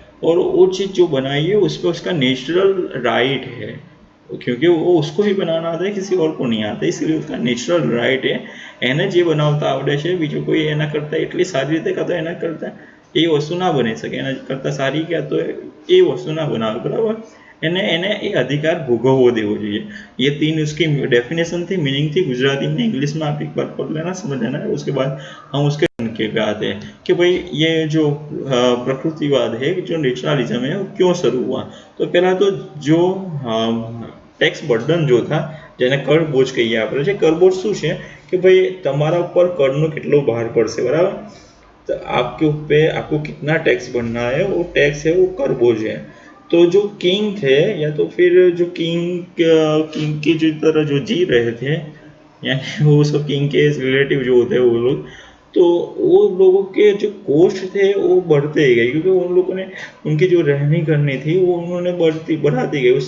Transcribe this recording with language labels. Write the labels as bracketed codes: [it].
[hi] और वो चीज़ जो बनाई है उस पर उसका नेचुरल राइट है, क्योंकि वो उसको ही बनाना आता है, किसी और को नहीं आता, इसलिए उसका नेचुरल राइट है। [gu] એને જે બનાવતા આવડે છે, બીજું કોઈ એના કરતાં એટલી સારી રીતે કાં તો એના કરતાં એ વસ્તુ ના બની શકે, એના કરતાં સારી કાં તો એ વસ્તુ ના બનાવે, બરાબર। એને એ अधिकार भोगवવો देવો જોઈએ। [hi] ये तीन उसकी डेफिनेशन थी, मीनिंग थी गुजराती में। इंग्लिश में आप एक बार पढ़ लेना, समझ लेना। उसके बाद हम उसके पे आते हैं कि भाई ये जो प्रकृतिवाद है, जो नेचुरलिज्म है, वो क्यों शुरू हुआ। तो पहला तो जो [gu] ટેક્સ બર્ડન [hi] जो था, [gu] જેને કર બોજ કહીએ આપણે, જે કર બોજ શું છે કે ભાઈ તમારા ઉપર કરનો કેટલો ભાર પડશે, બરાબર। [hi] तो आपके ऊपर आपको कितना टैक्स भरना है, वो टैक्स है, वो कर बोझ है। तो जो किंग थे, या तो फिर जो किंग की जो तरह जो जी रहे थे, यानी वो सब किंग के रिलेटिव जो होते हैं वो लोग, तो वो लोगों के जो कोस्ट थे वो बढ़ते गए, क्योंकि उन लोगों ने उनकी जो रहनी करनी थी वो उन्होंने बढ़ाती गई।